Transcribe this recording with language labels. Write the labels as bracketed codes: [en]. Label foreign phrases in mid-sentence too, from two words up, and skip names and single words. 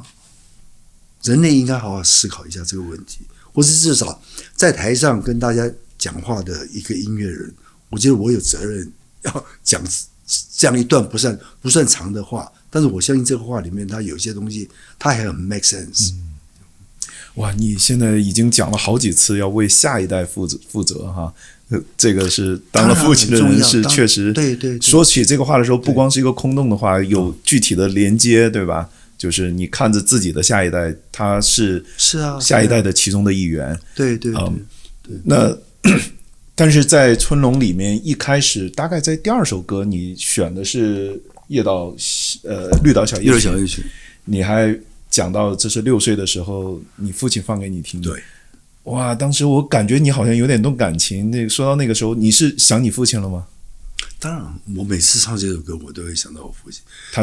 [zh] 人類應該好好思考一下這個問題，或是至少在台上跟大家講話的一個音樂人，我覺得我有責任要講這樣一段不算長的話，但是我相信這個話裡面它有些東西它還很 [en] make sense。 [zh] 哇，你現在已經講了好幾次要為下一代負責哈，這個是當了父親的人是確實對說起這個話的時候，不光是一個空洞的話，有具體的連接，對吧？就是你看着自己的下一代，他是下一代的其中的一員。對。那但是在春龍裡面，一開始大概在第二首歌，你選的是綠島小夜曲，你還講到這是6歲的時候，你父親放給你聽的。對，哇，當時我感覺你好像有點動感情。說到那個時候，你是想你父親了嗎？當然，我每次唱這首歌，我都會想到我父親。